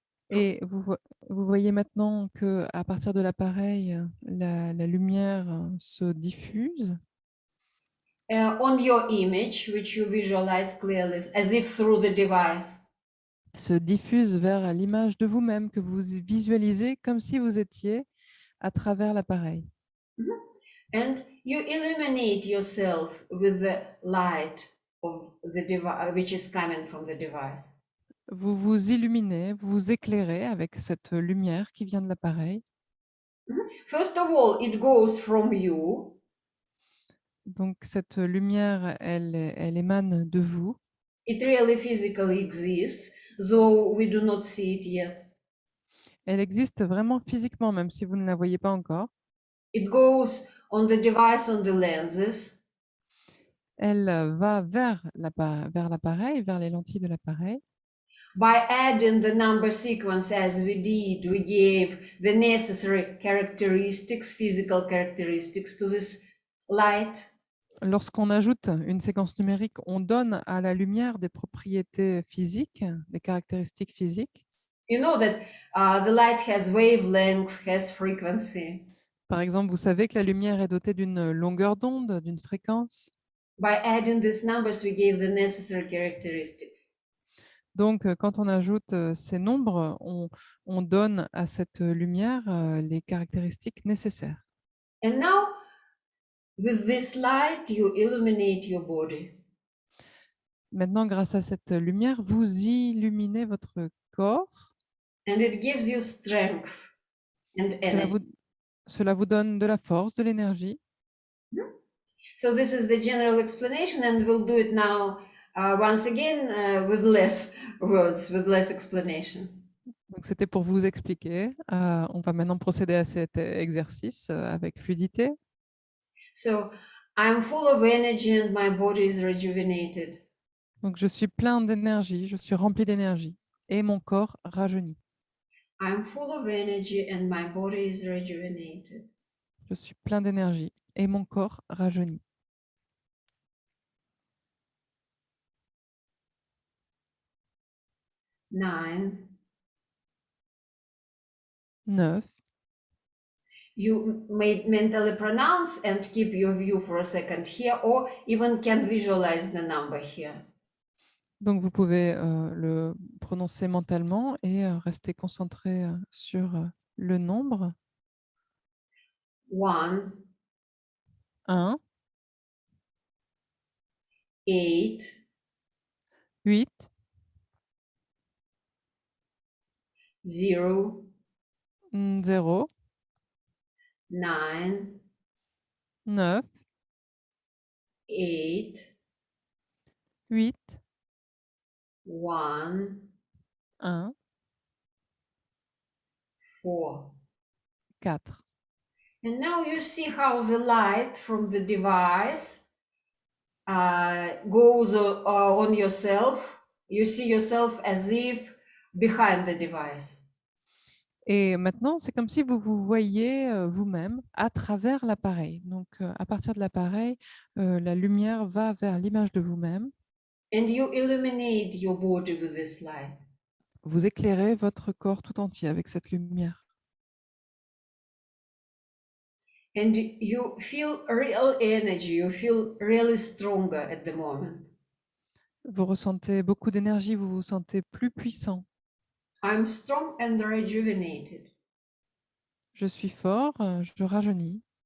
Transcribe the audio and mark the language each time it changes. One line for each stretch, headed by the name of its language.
French: Et vous voyez maintenant que à partir de l'appareil, la lumière se diffuse.
English: On your image, which you visualize clearly, as if through the device.
French: Se diffuse vers l'image de vous-même que vous visualisez comme si vous étiez à travers l'appareil.
English: And you illuminate yourself with the light of the device, which is coming from the device.
French: Vous vous illuminez, vous vous éclairez avec cette lumière qui vient de l'appareil.
English: First of all, it goes from you.
French: Donc cette lumière, elle émane de vous.
English: It really physically exists, though we do not see it yet.
French: Elle existe vraiment physiquement, même si vous ne la voyez pas encore.
English: It goes on the device, on the lenses.
French: Elle va vers l'appareil, vers les lentilles de l'appareil.
English: By adding the number sequence as we did, we gave the necessary characteristics, physical characteristics to this light.
French: Lorsqu'on ajoute une séquence numérique, on donne à la lumière des propriétés physiques, des caractéristiques physiques.
English: You know that the light has wavelength, has frequency.
French: Par exemple, vous savez que la lumière est dotée d'une longueur d'onde, d'une fréquence.
English: By adding these numbers, we gave the necessary characteristics.
French: Donc, quand on ajoute ces nombres, on donne à cette lumière les caractéristiques nécessaires.
English: And now, with this light, you illuminate your body.
French: Maintenant, grâce à cette lumière, vous illuminez votre corps.
English: And it gives you strength and energy.
French: Cela vous donne de la force, de l'énergie.
English: So this is the general explanation, and we'll do it now once again with less words, with less explanation.
French: Donc, c'était pour vous expliquer. On va maintenant procéder à cet exercice avec fluidité.
English: So I'm full of energy and my body is rejuvenated.
French: Donc, je suis plein d'énergie, je suis rempli d'énergie et mon corps rajeunit.
English: I'm full of energy and my body is rejuvenated.
French: Je suis plein d'énergie et mon corps rajeunit.
English: 9.
French: 9.
English: You may mentally pronounce and keep your view for a second here, or even can visualize the number here.
French: Donc, vous pouvez le prononcer mentalement et rester concentré sur le nombre.
English: 1,
French: 1,
English: 8,
French: 8,
English: 0,
French: 0,
English: 9,
French: 9,
English: 8,
French: 8,
English: 1,
French: 1,
English: 4.
French: 4.
English: And now you see how the light from the device goes on yourself. You see yourself as if behind the device.
French: Et maintenant, c'est comme si vous vous voyez vous-même à travers l'appareil. Donc, à partir de l'appareil, la lumière va vers l'image de vous-même.
English: And you illuminate your body with this light.
French: Vous éclairez votre corps tout entier avec cette lumière.
English: and you feel real energy, you feel really stronger at the moment.
French: Vous ressentez beaucoup d'énergie, vous vous sentez plus puissant.
English: I'm strong and rejuvenated.
French: Je suis fort, je rajeunis,